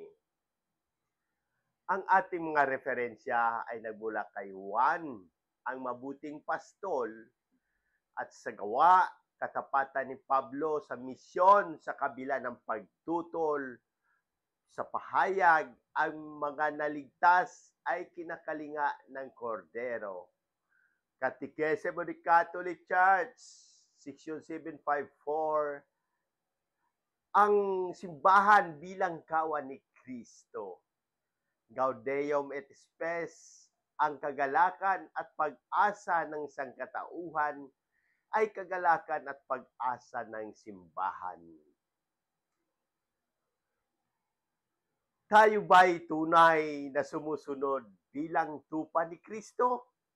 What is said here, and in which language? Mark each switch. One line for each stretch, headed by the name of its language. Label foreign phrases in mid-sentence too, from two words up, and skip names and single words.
Filipino: Ang ating mga referensya ay nagmula kay Juan, ang mabuting pastol, at sa gawa, katapatan ni Pablo sa misyon sa kabila ng pagtutol, sa pahayag, ang mga naligtas ay kinakalinga ng kordero.
English: Catechism of the Catholic Church, Section 754,
Filipino: ang simbahan bilang kawan ni Kristo.
Latin: Gaudium et Spes,
Filipino: ang kagalakan at pag-asa ng sangkatauhan ay kagalakan at pag-asa ng simbahan. Tayo ba'y tunay na sumusunod bilang tupa ni Kristo?